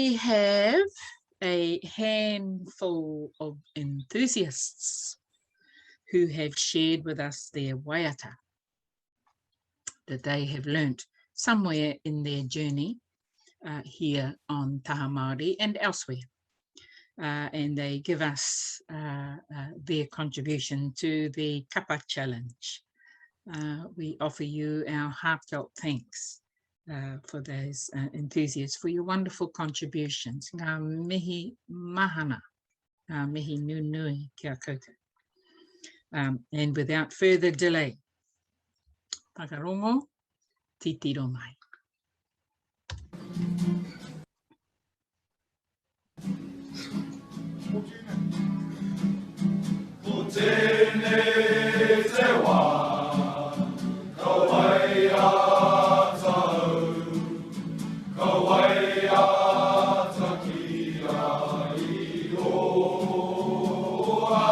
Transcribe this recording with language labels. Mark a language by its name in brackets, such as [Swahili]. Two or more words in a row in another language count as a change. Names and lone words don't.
[English] have a handful of enthusiasts who have shared with us their waiata that they have learnt somewhere in their journey here on Taha Māori and elsewhere. And they give us their contribution to the Kapa Challenge. We offer you our heartfelt thanks for those enthusiasts, for your wonderful contributions. [Māori] Ngā mihi mahana, ngā mihi nunui kia koutou. [English] And without further delay, [Māori] whakarongo, titiro mai. Ko tēnei te wā, ka wai ata au, ka wai ata ki ai oa.